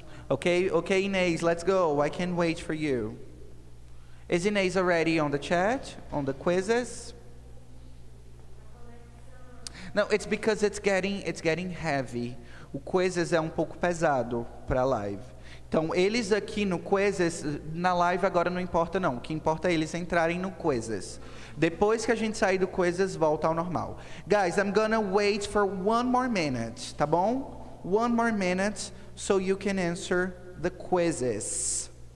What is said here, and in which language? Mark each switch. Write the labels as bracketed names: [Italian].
[English] Okay, Inês, let's go. I can't wait for you. Is Inês already on the chat, on the quizzes? No, it's because it's getting heavy. [Portuguese] O quizzes é um pouco pesado para a live. Então, eles aqui no quizzes, na live agora não importa não. O que importa é eles entrarem no quizzes. Depois que a gente sair do quizzes, volta ao normal. [English] Guys, I'm gonna wait for 1 more minute, [Portuguese] tá bom? [English] 1 more minute so you can answer the quizzes.